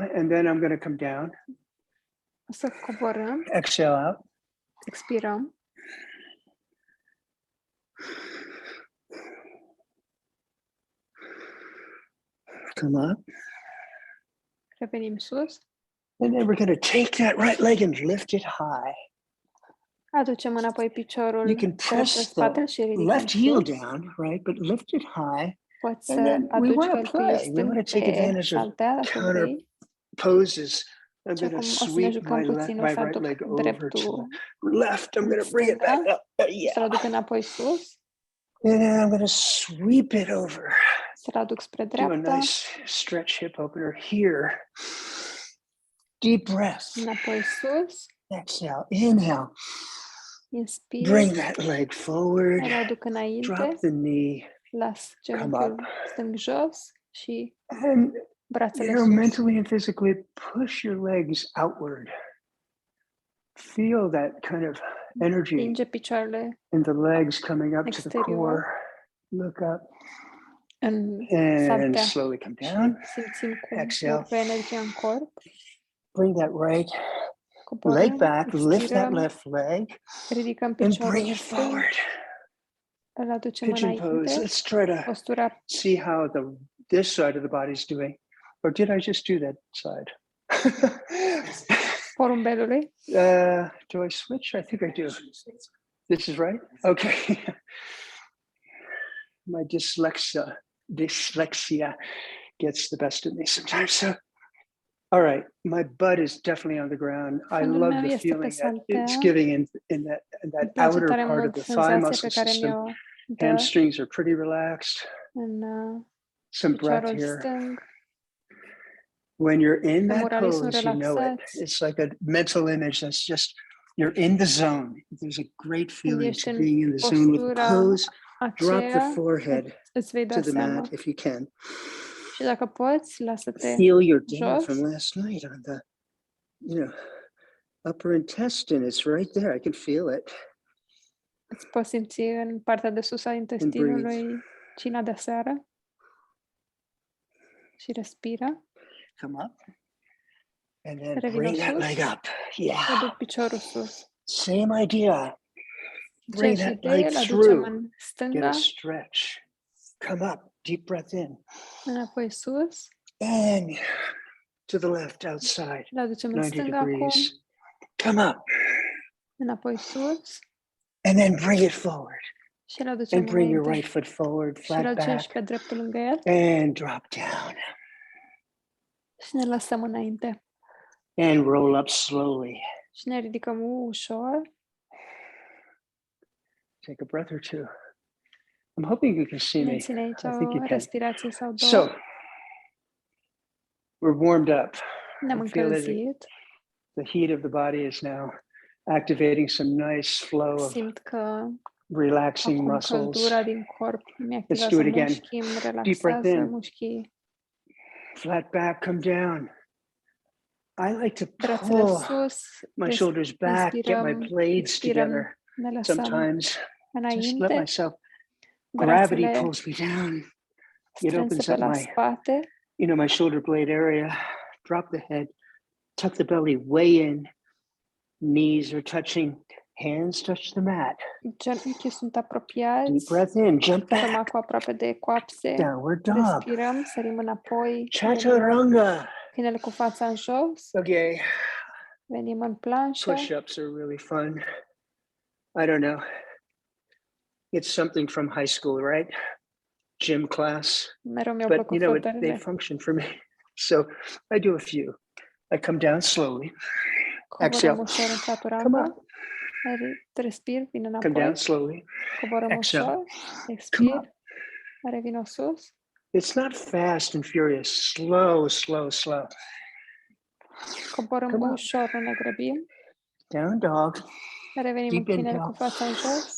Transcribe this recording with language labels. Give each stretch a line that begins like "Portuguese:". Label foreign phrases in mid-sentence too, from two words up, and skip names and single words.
English: And then I'm going to come down.
Romanian: O să coborâm,
English: Exhale out.
Romanian: expirăm.
English: Come up.
Romanian: Revenim sus.
English: And then we're going to take that right leg and lift it high.
Romanian: Aducem înapoi piciorul
English: You can
Romanian: drept în
English: press
Romanian: spate
English: the
Romanian: și ridicăm
English: left heel
Romanian: sus.
English: down, right? But lift it high.
Romanian: Poți
English: And
Romanian: să
English: then we
Romanian: aduci
English: want to
Romanian: călcâiul
English: play. We want
Romanian: stâng
English: to take
Romanian: pe
English: advantage of
Romanian: saltea, dacă
English: counter
Romanian: vrei.
English: poses. I'm
Romanian: Și
English: going to
Romanian: acum o să ne
English: sweep
Romanian: jucăm puțin, o
English: my
Romanian: să
English: right
Romanian: aduc
English: leg over to
Romanian: dreptul
English: the left. I'm
Romanian: în
English: going to bring it back
Romanian: stânga.
English: up.
Romanian: Să-l aduc înapoi sus.
English: And then I'm going to sweep it over.
Romanian: Să-l aduc spre
English: Do a
Romanian: dreapta.
English: nice stretch hip opener here. Deep breath.
Romanian: Înapoi sus.
English: Exhale. Inhale.
Romanian: Inspir.
English: Bring that leg forward.
Romanian: Îl aduc înainte.
English: Drop the knee.
Romanian: Las
English: Come
Romanian: genunchiul
English: up.
Romanian: stâng jos și
English: And
Romanian: brațele
English: You know,
Romanian: sus.
English: mentally and physically push your legs outward. Feel that kind of energy
Romanian: Împinge picioarele
English: in the legs coming up to the
Romanian: exterior.
English: core. Look up
Romanian: În
English: and
Romanian: saltea.
English: slowly come down.
Romanian: Simțim cum
English: Exhale.
Romanian: urcă energia în corp.
English: Bring that right
Romanian: Coborâm,
English: leg back, lift that
Romanian: expirăm,
English: left leg,
Romanian: ridicăm
English: and
Romanian: piciorul
English: bring it
Romanian: stâng,
English: forward.
Romanian: îl aducem
English: Pigeon pose.
Romanian: înainte.
English: Let's try to
Romanian: Postura
English: see how this side of the body is doing. Or did I just do that side?
Romanian: porumbelului.
English: Do I switch? I think I do. This is right? Okay. My dyslexia gets the best of me sometimes. So, all right. My butt is definitely on the ground. I
Romanian: Fundul
English: love
Romanian: meu
English: the
Romanian: este pe
English: feeling that it's
Romanian: saltea.
English: giving in that
Romanian: Îmi place
English: outer
Romanian: tare
English: part of
Romanian: mult
English: the thigh
Romanian: senzația
English: muscle
Romanian: pe care
English: system.
Romanian: mi-o dă
English: Hamstrings are pretty relaxed.
Romanian: în
English: Some breath
Romanian: piciorul
English: here.
Romanian: stâng.
English: When you're in that
Romanian: Femorarii sunt
English: pose, you know it.
Romanian: relaxați.
English: It's like a mental image that's just, you're in the zone. There's a great feeling
Romanian: ești
English: to
Romanian: în
English: being in the zone with the
Romanian: postura
English: pose. Drop the
Romanian: aceea,
English: forehead
Romanian: îți vei da
English: to the
Romanian: seama.
English: mat if you can.
Romanian: Și dacă poți, lasă-te
English: Feel your dinner
Romanian: jos.
English: from last night on the, upper intestine. It's right there. I can feel it.
Romanian: Îți poți simți în partea de sus a intestinului cina de seară. Și respiră.
English: Come up. And then
Romanian: Revino
English: bring that
Romanian: sus.
English: leg up. Yeah.
Romanian: Aduc piciorul sus.
English: Same idea. Bring
Romanian: Aceeași
English: that leg
Romanian: idee, îl aducem
English: through.
Romanian: în
English: Get
Romanian: stânga,
English: a stretch. Come up. Deep breath in.
Romanian: înapoi sus.
English: And to the left outside.
Romanian: Îl aducem în
English: 90
Romanian: stânga acum,
English: degrees. Come up.
Romanian: înapoi sus.
English: And then bring it forward.
Romanian: Și îl aducem
English: And bring your
Romanian: înainte.
English: right foot forward,
Romanian: Și îl
English: flat
Romanian: aducem
English: back.
Romanian: și pe dreptul lângă el.
English: And drop down.
Romanian: Și ne lăsăm înainte.
English: And roll up slowly.
Romanian: Și ne ridicăm ușor.
English: Take a breath or two. I'm hoping you can see me.
Romanian: Menține aici
English: I think you
Romanian: o
English: can.
Romanian: respirație sau două.
English: So, we're warmed up.
Romanian: Ne-am
English: I feel it.
Romanian: încălzit.
English: The heat of the body is now activating some nice flow of
Romanian: Simt că
English: relaxing
Romanian: acum
English: muscles.
Romanian: căldura din corp mi
English: do
Romanian: activează
English: it again.
Romanian: mușchii, îmi
English: breath
Romanian: relaxează
English: in.
Romanian: mușchii.
English: Flat back, come down. I like to
Romanian: Brațele
English: pull
Romanian: sus.
English: my shoulders back, get my
Romanian: Inspirăm,
English: blades
Romanian: expirăm,
English: together.
Romanian: ne lăsăm
English: Sometimes just let
Romanian: înainte.
English: myself, gravity
Romanian: Brațele
English: pulls me down. It
Romanian: strânse
English: opens
Romanian: pe
English: up
Romanian: la
English: my,
Romanian: spate.
English: my shoulder blade area. Drop the head, tuck the belly way in. Knees are touching, hands touch the mat.
Romanian: Genunchii sunt
English: Deep
Romanian: apropiați.
English: breath in, jump
Romanian: Stăm
English: back.
Romanian: acum aproape de coapse.
English: Downward dog.
Romanian: Respirăm, sărim înapoi.
English: Chaturanga.
Romanian: Câinele cu fața în jos.
English: Okay.
Romanian: Venim în planșă.
English: Push-ups are really fun. I don't know. It's something from high school, right? Gym class.
Romanian: Mereu mi-au
English: But
Romanian: plăcut
English: they
Romanian: fotările.
English: function for me. So I do a few. I come down slowly.
Romanian: Coborăm
English: Exhale.
Romanian: ușor în
English: Come
Romanian: chaturanga.
English: up.
Romanian: Respir, vin
English: Come
Romanian: înapoi.
English: down slowly.
Romanian: Coborăm
English: Exhale.
Romanian: ușor.
English: Come
Romanian: Expir.
English: up.
Romanian: Revin sus.
English: It's not fast and furious. Slow, slow, slow.
Romanian: Coborăm
English: Come up.
Romanian: ușor, nu ne grăbim.
English: Down dog.
Romanian: Revenim în
English: Deep
Romanian: câinele
English: inhale.
Romanian: cu fața în jos.